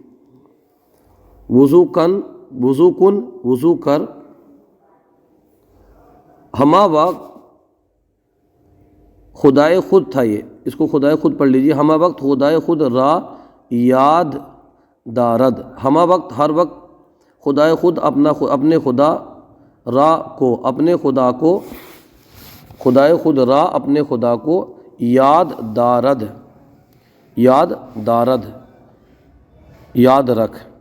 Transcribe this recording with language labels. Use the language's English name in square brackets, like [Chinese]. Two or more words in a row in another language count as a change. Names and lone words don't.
[Persian] وضو کن [Urdu] وضو کر۔ [Persian] ہما وقت خدائے خود [Urdu] تھا، یہ اس کو [Persian] خدائے خود [Urdu] پڑھ لیجیے۔ [Persian] ہما وقت خدائے خود را یاد دارد۔ ہما وقت [Urdu] ہر وقت [Persian] خدائے خود [Urdu] اپنے خدا را کو اپنے خدا کو [Persian] خدائے خود را [Urdu] اپنے خدا کو [Persian] یاد دارد [Urdu] یاد رکھ۔